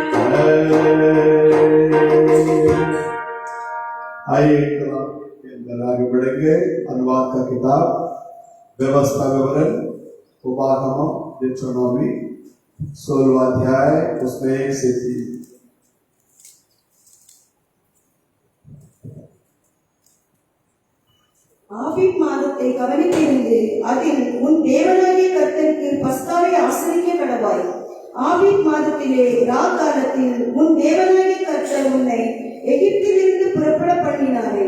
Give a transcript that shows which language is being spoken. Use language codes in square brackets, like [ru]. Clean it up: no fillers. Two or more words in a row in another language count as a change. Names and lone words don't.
[hi] आइए कलाम के अंदर आगे बढ़ेंगे। अनुवाद का किताब व्यवस्था विवरण उपागम डिट्रोनॉमी 16वां अध्याय उसमें 1 से 3। [ta] ஆபீப் மாதத்தை கவனித்திருந்து அதில் உன் தேவனாகிய கர்த்தருக்கு பஸ்காவை ஆசரிக்க கடவாய். ஆபீப் மாதத்திலே ராக்காலத்தில் உன் தேவனாகிய கர்த்தர் உன்னை எகிப்திலிருந்து புறப்பட பண்ணினாரே.